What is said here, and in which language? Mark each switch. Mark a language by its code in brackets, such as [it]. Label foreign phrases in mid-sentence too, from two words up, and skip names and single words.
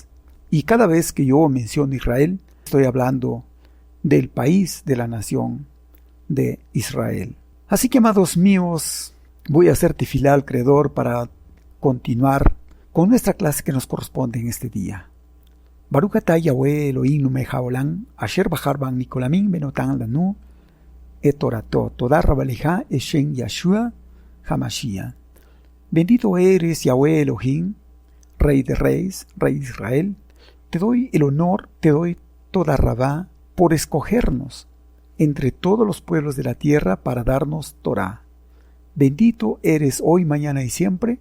[es] Y cada vez que yo menciono Israel, estoy hablando del país, de la nación de Israel. Así que, amados míos, voy a hacer tefilá al Creador para continuar con nuestra clase que nos corresponde en este día. [he] ברוך אתה יהוה אלוהינו מלך העולם, אשר בחר בנו מכל ונתן לנו את תורתו, תודה רבה לך בשם ישוע המשיח. [es] Bendito eres Yahweh Elohim, Rey de Reyes, Rey de Israel. Te doy el honor, te doy [he] תודה רבה [es] por escogernos entre todos los pueblos de la tierra para darnos Torah. Bendito eres hoy, mañana y siempre.